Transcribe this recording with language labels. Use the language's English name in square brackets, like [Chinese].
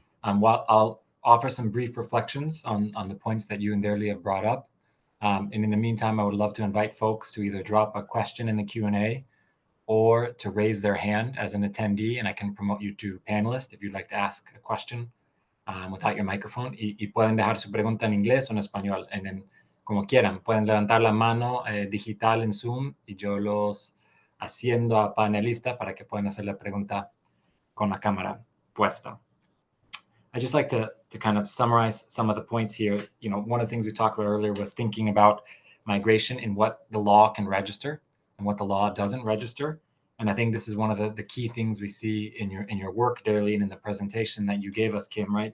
[English] While I'll offer some brief reflections on the points that you and Derli have brought up. And in the meantime, I would love to invite folks to either drop a question in the Q&A or to raise their hand as an attendee, and I can promote you to panelist if you'd like to ask a question without your microphone. [Spanish] Y pueden dejar su pregunta en inglés o en español, como quieran. Pueden levantar la mano digital en Zoom y yo los haciendo a panelista para que puedan hacer la pregunta con la cámara puesta. [English] I just like to kind of summarize some of the points here. You know, one of the things we talked about earlier was thinking about migration and what the law can register. and what the law doesn't register. And I think this is one of the key things we see in your work, Derli, and in the presentation that you gave us, Kim, right?